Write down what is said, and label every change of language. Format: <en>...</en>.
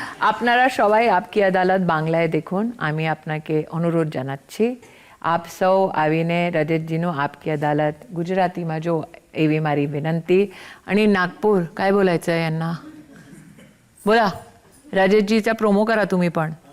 <bn>আপনারা সবাই আপকি আদালত বাংলায় দেখুন। আমি আপনাকে অনুরোধ জানাচ্ছি</bn> <gu>આપ સૌ આવીને રજતજીનું આપકી અદાલત ગુજરાતીમાં જો એવી મારી વિનંતી.</gu> <mr>आणि नागपूर काय बोलायचं आहे यांना? बोला, रजतजीचा प्रोमो करा तुम्ही पण.</mr>